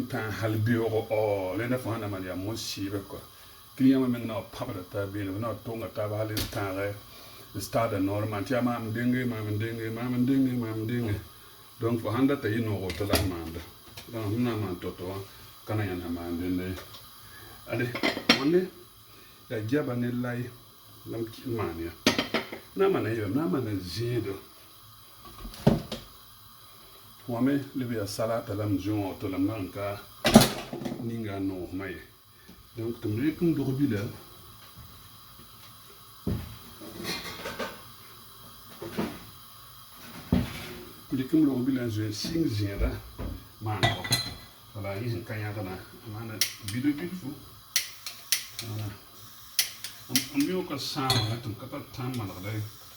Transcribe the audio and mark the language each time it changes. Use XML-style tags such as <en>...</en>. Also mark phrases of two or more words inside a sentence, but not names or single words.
<mos>tãag hal beoogo rẽnda fo sãn na maan yaa mos sɩɩbã kɔa client wã meng na wa pãbda taa beene f na wa tonga taab hal n tãag</mos> <fr>stade normal</fr> <mos>tɩ yaa maam denge donc fo sãn data yɩ noog woto la f maanda donc f na n maan to-to wã ka na yãnda maan dẽnde ade wãnde yaa giaba ne lay la m maan ya na mana yɩlm na mana zẽedo wã me leb yaa salata la m zũ wã woto la m la n ka ninga a noosmã ye donc tɩ m rɩk m dog bila rɩk m log bila n zoe sɩng zẽeda maanegɔ wala yẽ sẽn ka yãgna a maana bido bil fo m yõka sãam wã tɩ m ka tar tãn malgda ye</mos>